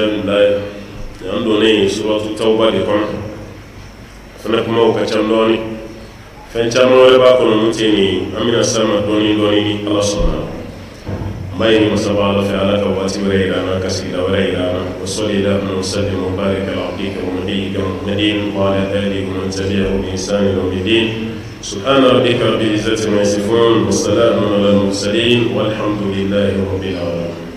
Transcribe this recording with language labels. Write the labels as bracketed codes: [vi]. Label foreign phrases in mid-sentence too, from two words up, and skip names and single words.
[bm] min bila ye an donnen suratu tawba de kɔnɔ fana kumaw ka ca dɔɔni fɛn caman wɛrɛ b'a kɔnɔ mun tɛ nin an bɛna s'a ma dɔɔni dɔɔni ni ala sɔnna n b'a ɲini masaba ala fɛ ala ka waati wɛrɛ yira an na ka sigida wɛrɛ yira an na [ar] وصل اللهم وسلم وبارك على عبدك ونبيك محمد وعلى آله ومن تبعهم بإحسان إلى يوم الدين سبحان ربك رب العزة عما يصفون وسلام على المرسلين والحمد لله رب العالمين.